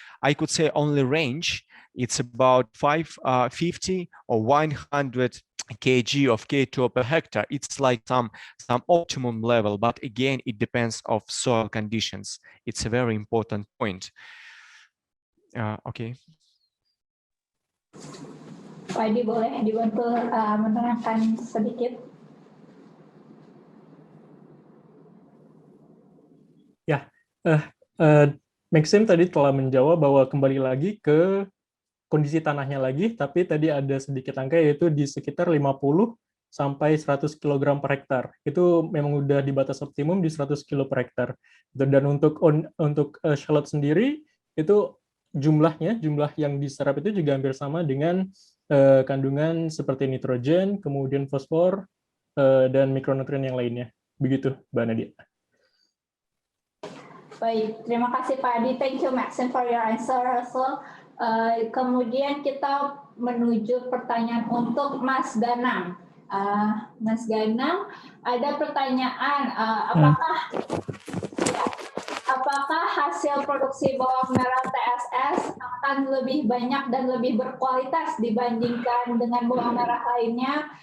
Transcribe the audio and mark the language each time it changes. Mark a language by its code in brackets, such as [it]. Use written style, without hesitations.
[en] I could say only range. It's about 50 or 100 kg of K2 per hectare. It's like some optimum level, but again, it depends of soil conditions. It's a very important point. Okay. [id] Pak Adi boleh dibantu menerangkan sedikit? Ya, Maxim tadi telah menjawab bahwa kembali lagi ke kondisi tanahnya lagi, tapi tadi ada sedikit angka yaitu di sekitar 50 sampai 100 kg per hektar. Itu memang udah di batas optimum di 100 kg per hektar. Dan untuk shallot sendiri itu jumlah yang diserap itu juga hampir sama dengan kandungan seperti nitrogen, kemudian fosfor, dan mikronutrien yang lainnya. Begitu, Mbak Nadia. Baik, terima kasih Pak Adi. [en] Thank you Maxim for your answer also. [id] Kemudian kita menuju pertanyaan untuk Mas Ganang. Mas Ganang, ada pertanyaan, apakah hasil produksi bawang merah TSS akan lebih banyak dan lebih berkualitas dibandingkan dengan bawang merah lainnya?